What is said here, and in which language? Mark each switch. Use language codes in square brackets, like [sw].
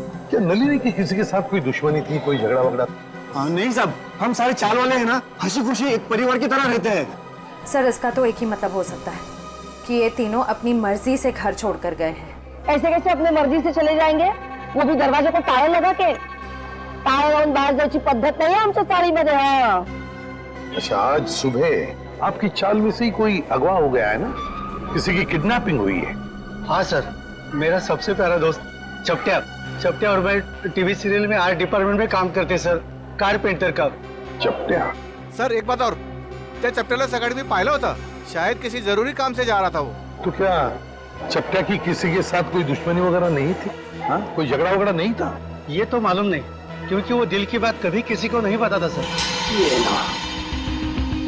[hi] क्या नलिनी की किसी के साथ कोई दुश्मनी थी, कोई झगड़ा वगड़ा? नहीं साहब, हम सारे चाल वाले हैं ना, हंसी खुशी एक परिवार की तरह रहते हैं। सर इसका तो एक ही मतलब हो सकता है कि ये तीनों अपनी मर्जी से घर छोड़कर गए हैं। ऐसे कैसे अपनी मर्जी से चले जाएंगे? वो भी दरवाजे को ताला लगा के। [mr] ताला लावून बाहेर जायची पद्धत नाही आमच्या चाळीमध्ये। हाँ। [hi] अच्छा, आज सुबह आपकी चाल में से ही कोई अगवा हो गया है ना? किसी की किडनैपिंग हुई है? हाँ सर, मेरा सबसे प्यारा दोस्त चपटिया और मैं टीवी सीरियल में आर्ट डिपार्टमेंट में काम करते सर, कारपेंटर का। चपटिया? सर एक बात और, त्या चपट्याला सकाळी मी पाहिलं होतं, शायद किसी जरूरी काम से जा रहा था वो। तो क्या चपटिया की किसी के साथ कोई दुश्मनी वगैरह नहीं थी? हाँ, कोई झगड़ा वगैरह नहीं था? ये तो मालूम नहीं, क्योंकि वो दिल की बात कभी किसी को नहीं बताता सर। ये ना।